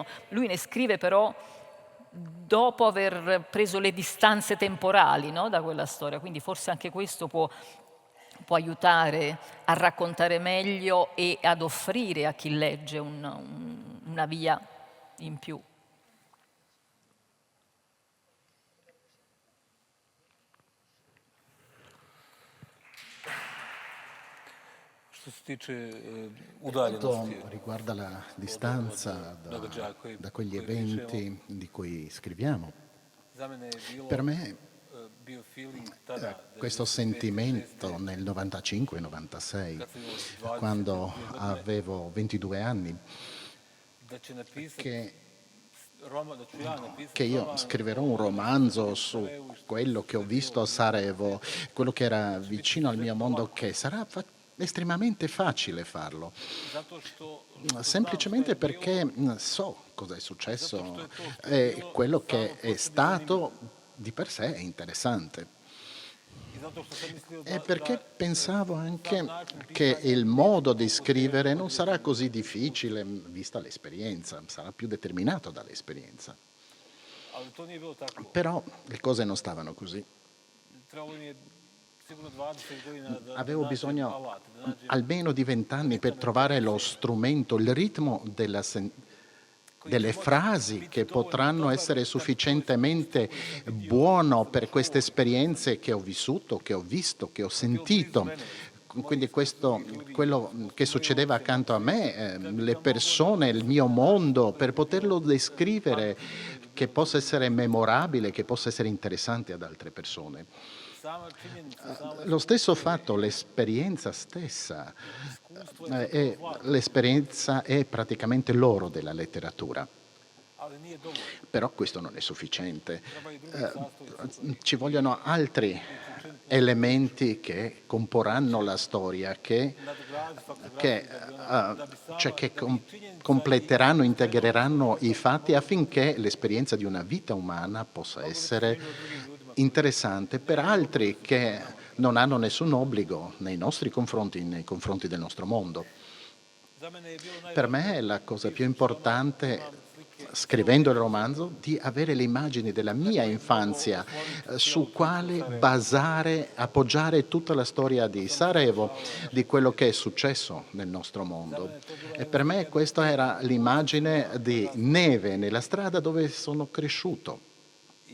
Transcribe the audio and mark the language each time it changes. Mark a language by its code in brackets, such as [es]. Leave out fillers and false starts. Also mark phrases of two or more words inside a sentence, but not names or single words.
[it] Lui ne scrive però dopo aver preso le distanze temporali, no, da quella storia, quindi forse anche questo può aiutare a raccontare meglio e ad offrire a chi legge una via in più. [bs] Što se tiče [it] Quanto [bs] udaljenosti, [it] riguarda la distanza da quegli eventi di cui scriviamo, [bs] za mene je [it] per me [bs] bio feeling tada, [it] questo sentimento nel 95-96, [bs] kad sam imao 20 [it] quando avevo 22 anni, [bs] da će napisati [it] che [bs] roman, da ću ja napisati [it] che io scriverò un romanzo su quello che ho visto a Sarajevo, quello che era vicino al mio mondo, che sarà estremamente facile farlo, [bs] zato što [it] semplicemente perché so cosa è successo e quello che è stato di per sé è interessante. [bs] i zato što sam mislio [it] E perché pensavo anche che il modo di scrivere non sarà così difficile, vista l'esperienza, sarà più determinato dall'esperienza. [bs] ali to nije bilo tako. [it] Però le cose non stavano così. [bs] Trebalo mi je sigurno 20 godina da [it] Avevo [bs] nađem [it] bisogno [bs] alat, da nađem [it] almeno di 20 anni per trovare lo strumento, il ritmo delle frasi che potranno essere sufficientemente buono per queste esperienze che ho vissuto, che ho visto, che ho sentito. Quindi quello che succedeva accanto a me, le persone, il mio mondo, per poterlo descrivere, che possa essere memorabile, che possa essere interessante ad altre persone. [bs] sama činjenica, [it] Lo stesso fatto, l'esperienza stessa, l'esperienza è praticamente l'oro della letteratura. [bs] ali nije dovoljno. [it] Però questo non è sufficiente. [bs] Treba i drugi sastojci. [it] Ci vogliono altri elementi che comporranno la storia, che completeranno, integreranno i fatti affinché l'esperienza di una vita umana possa essere interessante per altri che non hanno nessun obbligo nei nostri confronti, nei confronti del nostro mondo. [bs] Za mene je bilo [it] Per me è la cosa più importante, scrivendo il romanzo, di avere le immagini della mia infanzia su quale appoggiare tutta la storia di Sarajevo, di quello che è successo nel nostro mondo. E per me questa era l'immagine di neve nella strada dove sono cresciuto.